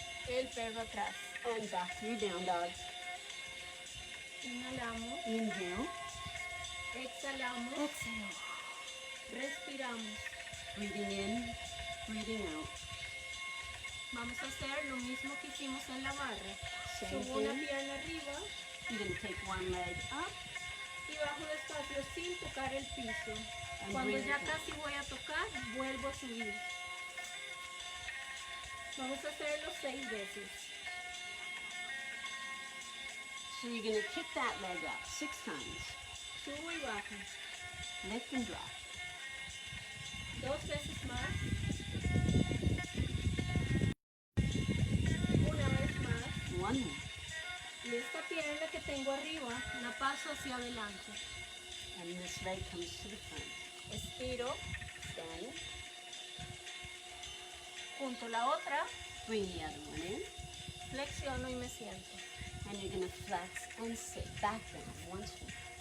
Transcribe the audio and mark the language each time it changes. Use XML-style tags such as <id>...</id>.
<es>El perro atrás.</es> <en>And back through down dog.</en> <es>Inhalamos.</es> <en>Inhale.</en> <es>Exhalamos.</es> <en>Exhale.</en> <es>Respiramos.</es> <en>Breathing in, breathing out.</en> <es>Vamos a hacer lo mismo que hicimos en la barra.</es> <en>Same</en> <es>Subo una</es> <en>thing.</en> <es>pierna arriba</es> <en>You're going to take one leg up</en> <es>y bajo despacio sin tocar el piso.</es> <en>and</en> <es>Cuando</es> <en>bring it</en> <es>ya</es> <en>down.</en> <es>casi voy a tocar, vuelvo a subir. Vamos a hacerlo 6 veces.</es> <en>So you're going to kick that leg up 6 times.</en> <es>Subo y bajo.</es> <en>Lift and drop.</en> <es>2 veces más. Una vez más.</es> <en>One more.</en> <es>Y esta pierna que tengo arriba la paso hacia adelante.</es> <en>And this leg comes to the front.</en> <es>Estiro,</es> <en>Stand.</en> <es>junto la otra,</es> <en>Bring the other one in.</en> <es>flexiono y me siento.</es> <en>And you're going to flex and sit back down once more.</en>